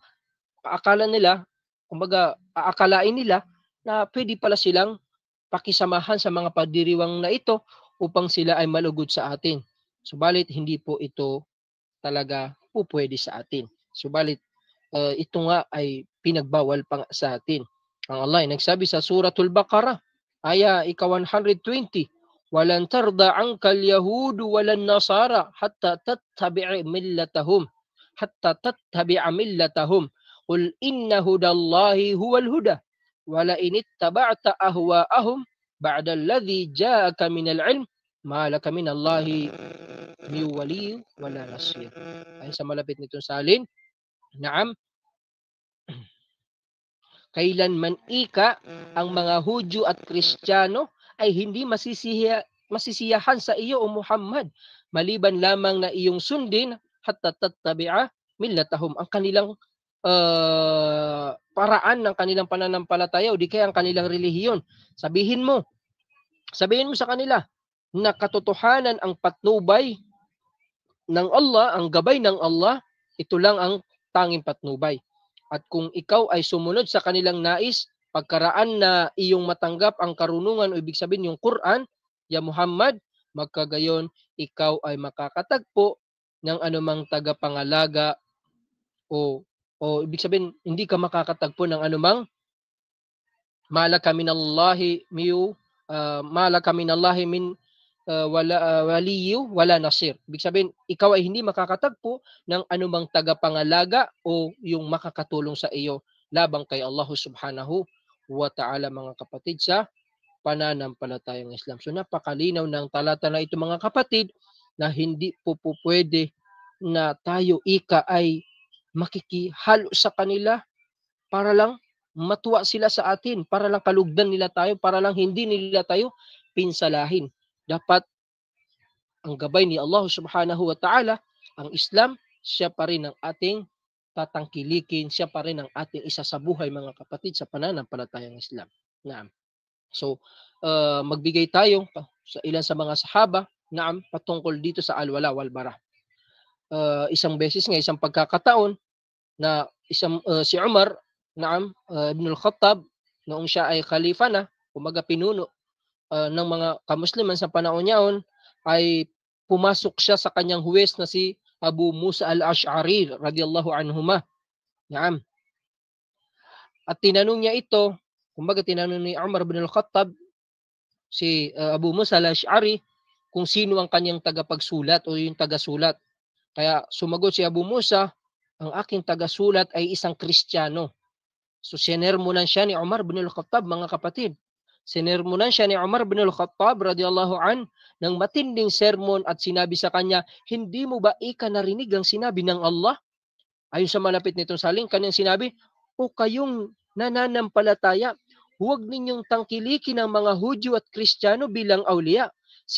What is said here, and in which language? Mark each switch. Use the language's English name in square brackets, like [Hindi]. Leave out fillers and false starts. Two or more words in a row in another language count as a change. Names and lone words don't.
[Filipino] Akala nila, kumbaga aakalain nila na pwede pala silang pakisamahan sa mga pagdiriwang na ito upang sila ay malugod sa atin. Subalit hindi po ito talaga po pwede sa atin. Subalit ito nga ay pinagbawal pa sa atin. Ang Allah ay nagsabi sa Suratul Baqarah, aya 120, [Arabic] "ولن ترضى عنك اليهود ولا النصارى حتى تتبع ملتهم قل إن هدى الله هو الهدى ولئن اتبعت أهواءهم بعد الذي جاءك من العلم ما لك من الله من ولي ولا نصير." [Filipino] Ay sa malapit nitong salin, kailanman ika ang mga Hudyo at Kristiyano ay hindi masisiyahan sa iyo o Muhammad, maliban lamang na iyong sundin [Arabic] حتى تتبع ملتهم, [Filipino] ang kanilang paraan ng kanilang pananampalataya o di kaya ang kanilang relihiyon. Sabihin mo sa kanila na katotohanan ang patnubay ng Allah, ang gabay ng Allah, ito lang ang tanging patnubay. At kung ikaw ay sumunod sa kanilang nais, pagkaraan na iyong matanggap ang karunungan o ibig sabihin yung Quran, ya Muhammad, magkagayon ikaw ay makakatagpo ng anumang tagapangalaga o ibig sabihin hindi ka makakatagpo ng anumang [Arabic] ما لك من الله من ولي ولا نصير. [Filipino] Ibig sabihin, ikaw ay hindi makakatagpo ng anumang tagapangalaga o yung makakatulong sa iyo labang kay Allah [Arabic] سبحانه وتعالى, [Filipino] mga kapatid, sa pananampalatayang Islam. So napakalinaw ng talata na ito, mga kapatid, na hindi po pwede na tayo ay makikihalo sa kanila para lang matuwa sila sa atin, para lang kalugdan nila tayo, para lang hindi nila tayo pinsalahin. Dapat ang gabay ni Allah [Arabic] سبحانه وتعالى, [Filipino] ang Islam, siya pa rin ang ating tatangkilikin, siya pa rin ang ating isa sa buhay, mga kapatid, sa pananampalatayang Islam. So, magbigay tayo sa ilan sa mga sahaba patungkol dito sa [Arabic] الولاء والبراء. [Filipino] Isang beses nga, isang pagkakataon na si Umar ibn al-Khattab, noong siya ay khalifa na, kumaga pinuno ng mga kamusliman sa panahon niyaon, ay pumasok siya sa kanyang huwes na si Abu Musa al-Ash'ari [Arabic] رضي الله عنهما. [Filipino] At tinanong niya ito, kumbaga tinanong ni Umar ibn al-Khattab si Abu Musa al-Ash'ari kung sino ang kanyang tagapagsulat o yung tagasulat. Kaya sumagot si Abu Musa, ang aking tagasulat ay isang Kristiyano. So sinermonan siya ni Umar ibn al-Khattab, mga kapatid. Sinermonan siya ni Umar ibn al-Khattab [Arabic] رضي الله عن [Filipino] ng matinding sermon at sinabi sa kanya, hindi mo ba narinig ang sinabi ng Allah? Ayon sa malapit nitong saling, kanyang sinabi, o kayong nananampalataya, huwag ninyong tangkilikin ang mga Hudyo at Kristiyano bilang awliya.